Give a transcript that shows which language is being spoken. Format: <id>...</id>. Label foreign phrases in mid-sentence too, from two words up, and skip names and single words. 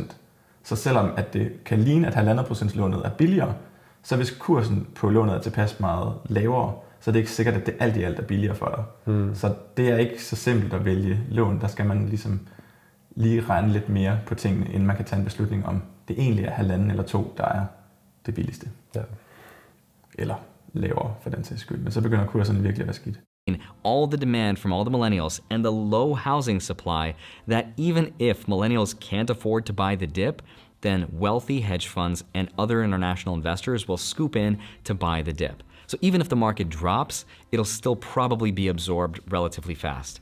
<da>Så selvom at det kan ligne, at 1,5% lånet er billigere, så hvis kursen på lånet er tilpas meget lavere, så er det ikke sikkert, at det alt i alt er billigere for dig. Så det er ikke så simpelt at vælge lån. Der skal man ligesom lige regne lidt mere på tingene, inden man kan tage en beslutning om det egentlig er 1,5 eller 2, der er det billigste. Ja. Eller lavere for den sags skyld. Men så begynder kurserne virkelig at være skidt.</da> <en>All the demand from all the millennials and the low housing supply that even if millennials can't afford to buy the dip, then wealthy hedge funds and other international investors will scoop in to buy the dip. So even if the market drops, it'll still probably be absorbed relatively fast.</en>